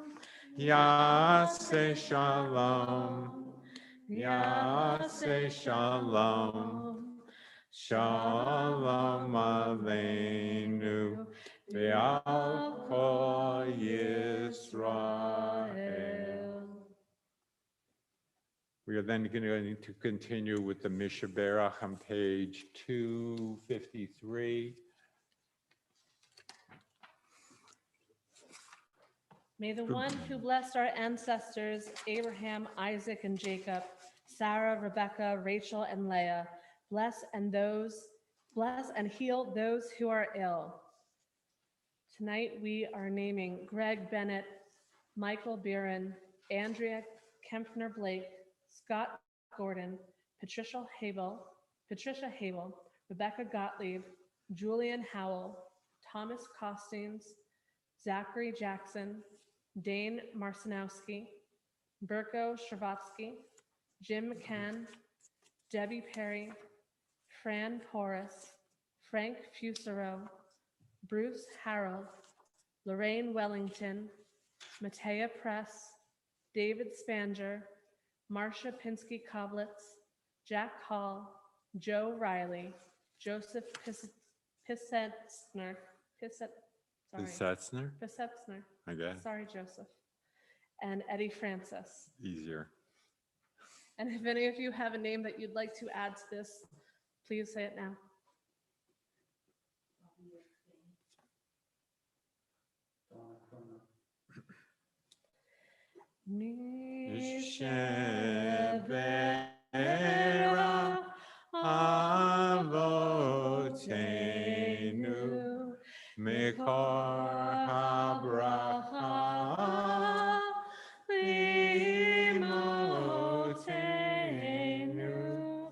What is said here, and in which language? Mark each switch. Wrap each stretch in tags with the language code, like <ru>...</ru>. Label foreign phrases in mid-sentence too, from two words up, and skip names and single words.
<he>יעשה שלום יעשה שלום שלום עלינו ועל כל ישראל.</he> <en>We are then going to continue with the</en> <he>מי שברך</he> <en>on page 253. May the one who blessed our ancestors, Abraham, Isaac, and Jacob, Sarah, Rebecca, Rachel, and Leah, bless and heal those who are ill. Tonight we are naming Greg Bennett, Michael Buren, Andrea Kempner Blake, Scott Gordon, Patricia Habel, Rebecca Gottlieb, Julian Howell, Thomas Costings, Zachary Jackson, Dane Marcinowski, Berko Shravatsky, Jim McCann, Debbie Perry, Fran Porras, Frank Fusaro, Bruce Harold, Lorraine Wellington, Matea Press, David Spanger, Marcia Pinsky Koblitz, Jack Hall, Joe Riley, Joseph Pissetzner, Pissetzner, I guess. Sorry, Joseph. And Eddie Francis. Easier. And if any of you have a name that you'd like to add to this, please say it now.</en> <he>מי שברך אבותינו מקור הברכה לאמותינו.</he>